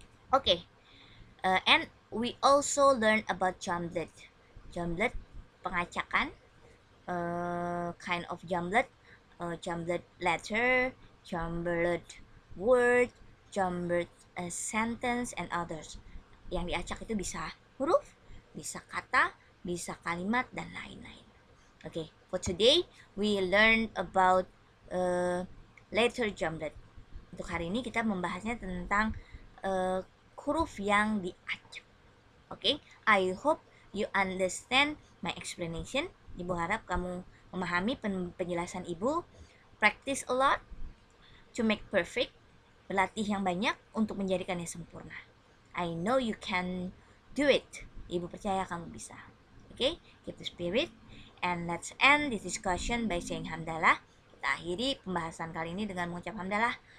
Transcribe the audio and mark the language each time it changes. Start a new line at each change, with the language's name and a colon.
English: Okay, and we also learn about jumblet. Jumblet, pengacakan, kind of jumblet, jumblet letter, jumblet word, jumblet sentence, and others.
Indonesian: Yang diacak itu bisa huruf, bisa kata, bisa kalimat, dan lain-lain.
English: Okay, for today we learn about letter jumblet.
Indonesian: Untuk hari ini kita membahasnya tentang huruf yang diacak.
English: Okay, I hope you understand my explanation.
Indonesian: Ibu harap kamu memahami penjelasan ibu.
English: Practice a lot to make perfect.
Indonesian: Berlatih yang banyak untuk menjadikannya sempurna.
English: I know you can do it.
Indonesian: Ibu percaya kamu bisa.
English: Okay, keep the spirit. And let's end this discussion by saying hamdalah.
Indonesian: Kita akhiri pembahasan kali ini dengan mengucap hamdalah.